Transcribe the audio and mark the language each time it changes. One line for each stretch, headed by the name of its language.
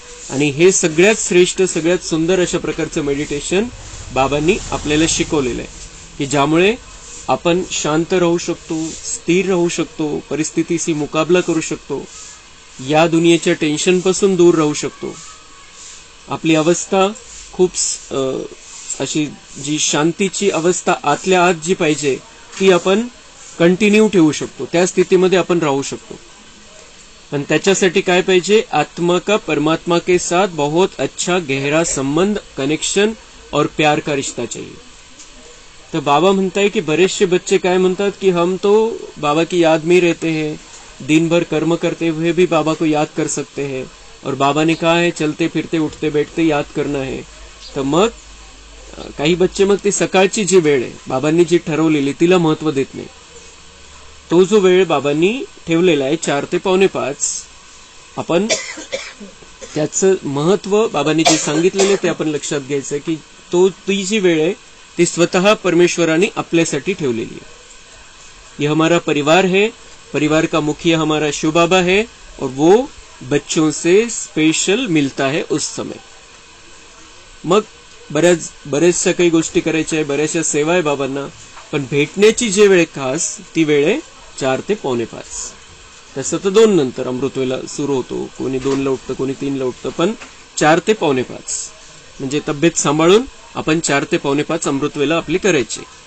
Marathi: आणि हे सगळ्यात श्रेष्ठ, सगळ्यात सुंदर अशा प्रकारचं मेडिटेशन बाबांनी आपल्याला शिकवलेलं आहे की ज्यामुळे आपण शांत राहू शकतो, स्थिर राहू शकतो, परिस्थितीशी मुकाबला करू शकतो, या दुनियेच्या टेन्शनपासून दूर राहू शकतो. आपली अवस्था खूप अशी जी शांतीची अवस्था आतल्या आत जी पाहिजे ती आपण कंटिन्यू ठेवू शकतो, त्या स्थितीमध्ये आपण राहू शकतो. पण त्याच्यासाठी काय पाहिजे?
Hindi: आत्मा का परमात्मा के साथ बहुत अच्छा गहरा संबंध, कनेक्शन और प्यार का रिश्ता चाहिए.
Marathi: तो बाबा म्हणताय की बरेचसे बच्चे काय म्हणतात की
Hindi: हम तो बाबा की याद में रहते हैं, दिन भर कर्म करते हुए भी बाबा को याद कर सकते हैं, और बाबा ने कहा है चलते फिरते उठते बैठते याद करना है.
Marathi: तर मग काही बच्चे मग ती सकाळची जी वेळ आहे बाबांनी जी ठरवलेली तिला महत्व देत नाही. तो जो वेळ बाबांनी ठेवलेला आहे 4 ते 4:45, आपण त्याचं महत्व बाबांनी जे सांगितलेले ते आपण लक्षात घ्यायचं की ती जी वेळ आहे ती स्वतः परमेश्वराने आपल्यासाठी ठेवलेली आहे.
Hindi: ये हमारा परिवार है, परिवार का मुखिया हमारा शिव बाबा है, और वो बच्चों से स्पेशल मिलता है उस समय.
Marathi: मग बऱ्याचशा काही गोष्टी करायच्या आहे, बऱ्याचशा सेवा आहे बाबांना, पण भेटण्याची जी वेळ खास ती वेळ आहे 4 ते 4:45. तसं तर 2 नंतर अमृतवेला सुरू होतो, कोणी 2ला उठतं, कोणी 3ला उठतं, पण 4 ते 4:45 म्हणजे तब्येत सांभाळून आपण 4 ते 4:45 अमृतवेला आपली करायची.